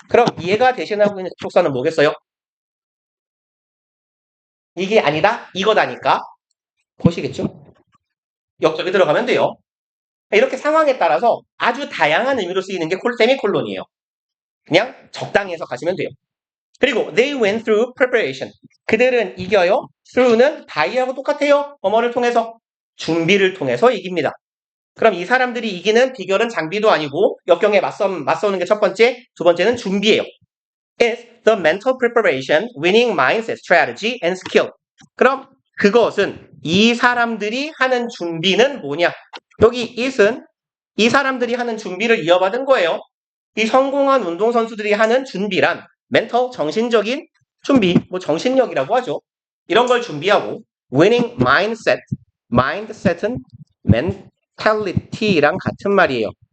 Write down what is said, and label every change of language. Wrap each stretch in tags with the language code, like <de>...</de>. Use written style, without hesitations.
<ko>그럼 얘가 대신하고 있는 접속사는 뭐겠어요? 이게 아니다? 이거다니까. 보시겠죠? 역접이 들어가면 돼요. 이렇게 상황에 따라서 아주 다양한 의미로 쓰이는 게 세미콜론이에요. 그냥 적당히 해서 가시면 돼요.</ko> <en>그리고 they went through preparation.</en> <ko>그들은 이겨요. through는 by하고 똑같아요. 뭐뭐를 통해서. 준비를 통해서 이깁니다. 그럼 이 사람들이 이기는 비결은 장비도 아니고 역경에 맞서는 게 첫 번째, 두 번째는 준비예요.</ko> <en>It's the mental preparation, winning mindset, strategy, and skill.</en> <ko>그럼 그것은 이 사람들이 하는 준비는 뭐냐? 여기 it은 이 사람들이 하는 준비를 이어받은 거예요. 이 성공한 운동선수들이 하는 준비란 멘탈, 정신적인 준비, 뭐 정신력이라고 하죠. 이런 걸 준비하고 winning mindset, mindset은 mentality랑 같은 말이에요.</ko>